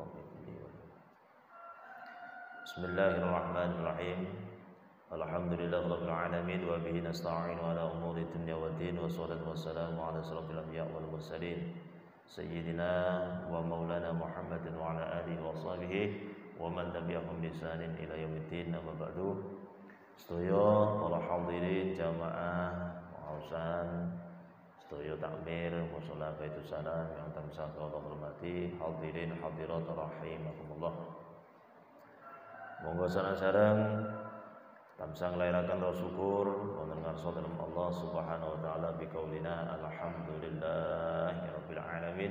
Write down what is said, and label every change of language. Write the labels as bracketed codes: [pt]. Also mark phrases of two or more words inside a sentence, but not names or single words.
[ar] بسم الله الرحمن الرحيم الحمد لله رب العالمين وبه نستعين على أمور الدنيا والدين والصلاة والسلام على أشرف الأنبياء والمرسلين سيدنا ومولانا محمد وعلى آله وصحبه ومن تبعهم بإحسان إلى يوم الدين. أما بعد. [jv] Sedaya para hadirin jamaah wausan, sedaya takmir musala Baitus Salam yang tansah kula hormati, hadirin hadirat rahimakumullah. Monggo sareng-sareng tansah nglairaken rasa syukur wonten ngarsa dalem Allah [ar] سبحانه وتعالى بقولنا الحمد لله رب العالمين.